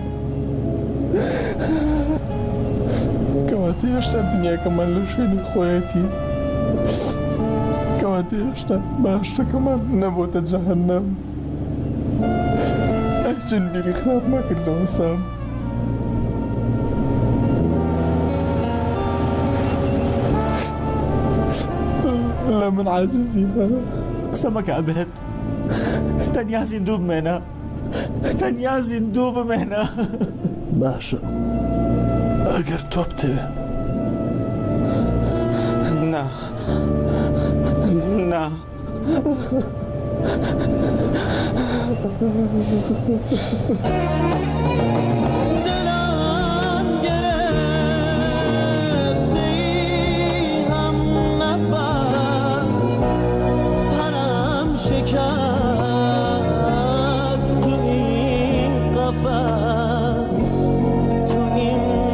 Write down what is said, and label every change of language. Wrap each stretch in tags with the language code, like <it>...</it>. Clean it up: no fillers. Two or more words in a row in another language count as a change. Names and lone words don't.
<ckb>کەواتە هێشتا دنیاکەمان لە شوێنی خۆیەتی کەواتە هێشتا باشەکەمان نەبووتە جەهەنەم ئەی چەند بیری خراپ مەکردەوە سام لە من عاجزی هەیە قسە مەکە بێت تەنیا زیندوو بمێنە تەنیا زیندوو بمێنە باشە ئەگەر تۆ بتەوێ نا نا</ckb> <fa>دلم گرفتی هم نفس پرم شکست تو این قفس تو این</fa>